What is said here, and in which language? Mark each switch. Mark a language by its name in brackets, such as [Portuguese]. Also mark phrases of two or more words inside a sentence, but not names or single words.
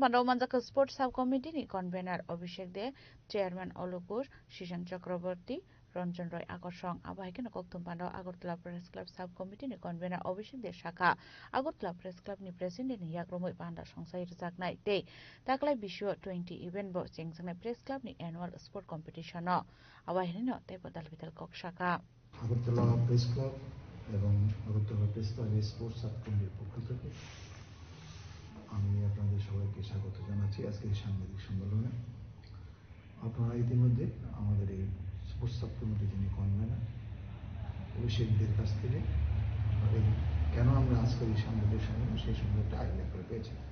[Kok Borok] banda manjaka [English] sport sub committee [Kok Borok] ni convener Abhishek De chairman Olupur Shishan Chakraborty Ranjan Roy Akosong abahike no kokthum banda Agartala Press Club [English] sub committee [Kok Borok] ni convener Abhishek De Shaka Agartala Press Club ni president ni yakromoi banda songsai rjaknai te taklai bisho 20 event bo chengsangnai Press Club ni [English] annual sport competition [Kok Borok] no abahine no te badal bidal kok Shaka [Bangla] Agartala Press Club এবং Agartala Press Club [English] sports sub committee [Bangla] পক্ষ থেকে আমি আপনাদের সবাইকে স্বাগত জানাচ্ছি আজকের সাংবাদিক সম্মেলনে। আপনারা ইতিমধ্যে আমাদের এই [English] sports sub committee [Bangla] যিনি কনভেনার অভিষেকদের কাছ থেকে কেন আমরা আজকের এই সাংবাদিক সম্মেলন সেই সম্বন্ধে একটা আইডিয়া করে পেয়েছি।